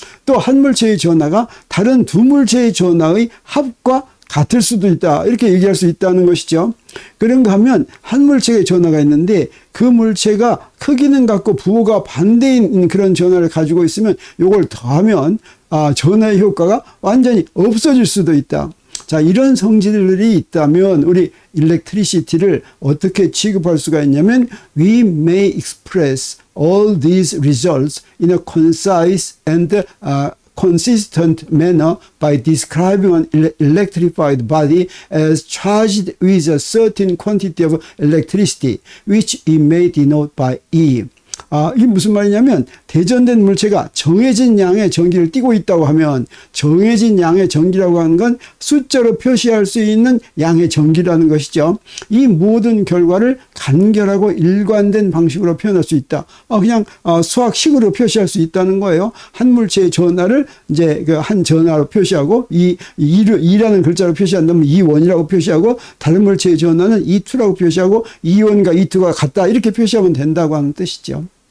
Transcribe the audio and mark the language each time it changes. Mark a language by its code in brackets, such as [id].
[ko] 또 한 물체의 전하가 다른 두 물체의 전하의 합과 같을 수도 있다. 이렇게 얘기할 수 있다는 것이죠. 그런가 하면 한 물체의 전하가 있는데 그 물체가 크기는 같고 부호가 반대인 그런 전하를 가지고 있으면 이걸 더하면 전하의 효과가 완전히 없어질 수도 있다. 자, 이런 성질들이 있다면 우리 electricity를 어떻게 취급할 수가 있냐면 [en] we may express all these results in a concise and consistent manner by describing an electrified body as charged with a certain quantity of electricity, which it may denote by E. [ko] 이게 무슨 말이냐면 대전된 물체가 정해진 양의 전기를 띠고 있다고 하면 정해진 양의 전기라고 하는 건 숫자로 표시할 수 있는 양의 전기라는 것이죠. 이 모든 결과를 간결하고 일관된 방식으로 표현할 수 있다. 그냥 수학식으로 표시할 수 있다는 거예요. 한 물체의 전하를 이제 한 전하로 표시하고 이라는 글자로 표시한다면 E1이라고 표시하고 다른 물체의 전하는 E2라고 표시하고 E1과 E2가 같다 이렇게 표시하면 된다고 하는 뜻이죠.